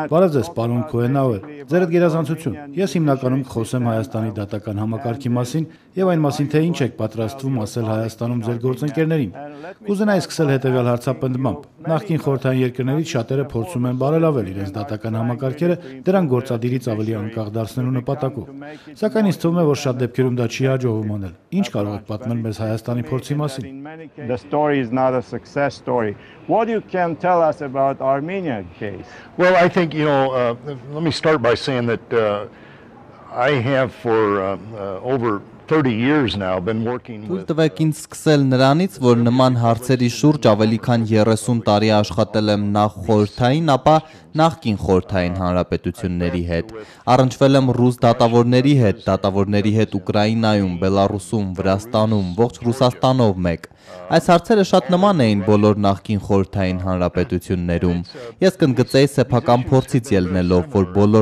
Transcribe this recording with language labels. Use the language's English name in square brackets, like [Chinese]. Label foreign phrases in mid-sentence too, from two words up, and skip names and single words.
[Armenian] Բարև ձեզ, պարոն Քոենհաուեր, ձերդ գերազանցություն։ Ես հիմնականում կխոսեմ Հայաստանի դատական համակարգի մասին եւ այն մասին, թե ինչ եք պատրաստվում ասել Հայաստանում ձեր գործընկերներին։ Կուզենայի սկսել հետեւյալ հարցապնդմամբ։ Նախկին խորհրդային երկրներից շատերը փորձում են բարելավել իրենց դատական համակարգերը, դրան գործադիրից ավելի անկախ դարձնելու նպատակով։ Սակայն ինձ թվում է, որ շատ դեպքերում դա չի հաջողվում անել։ Ինչ կարող եք պատմել մեզ Հայաստանի փորձի մասին։ [English] The story is not a success story. What you can tell us about Armenia case? Well, I think, let me start by saying that I have for over 30 years now been working with... [Armenian] Տվեք ինձ սկսել նրանից, որ նման հարցերի շուրջ ավելի քան 30 տարի աշխատել եմ նախ խորհրդային, ապա նախկին խորհրդային հանրապետությունների հետ։ Առնչվել եմ ռուս դատավորների հետ Ուկրաինայում, Բելարուսում, Վրաստանում, ողջ Ռուսաստանով մեկ։ Այս հարցերը շատ նման էին բոլոր նախկին խորհրդային հանրապետություններում։ Ես կընդգծեի սեփական փորձից ելնելով, որ բոլոր